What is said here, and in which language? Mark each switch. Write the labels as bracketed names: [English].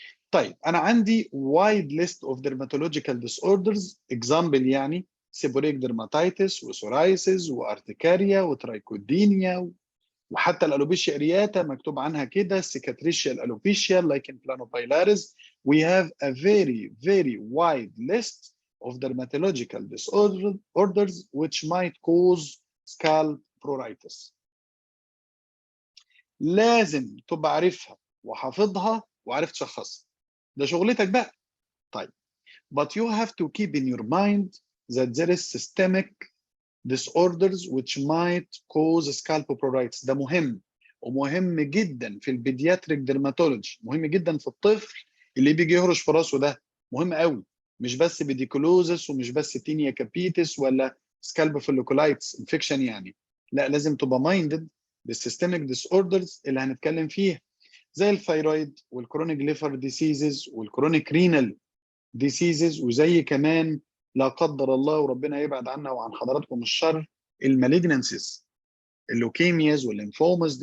[Arabic] طيب انا عندي [English] wide list of dermatological disorders example [Arabic] يعني seborrheic dermatitis وسورايسيس وارتكاريا وترايكودينيا وحتى الالوبيشيا ارياتا مكتوب عنها كده cicatricial alopecia lichen planopilaris. [English] We have a very wide list of dermatological disorders which might cause scalp pruritus. [Arabic] لازم تبقى عارفها وحافظها وعارف تشخصها، ده شغلتك بقى. [English] طيب but you have to keep in your mind that there is systemic disorders which might cause scalp pruritus. [Arabic] ده مهم ومهم جدا في البيدياتريك ديرماتولوجي، مهم جدا في الطفل اللي بيجي يهرش في راسه، ده مهم قوي. مش بس بيديكولوزس ومش بس تينيا كابيتس ولا سكالب فوليكولايتس انفكشن يعني، لا لازم تبقى مايندد بالسيستميك ديس اوردرز اللي هنتكلم فيها زي الثايرويد والكرونيك ليفر ديسيزز والكرونيك رينال ديسيزز، وزي كمان لا قدر الله وربنا يبعد عنا وعن حضراتكم الشر المالجنانسيز، اللوكيمياز والليمفومز.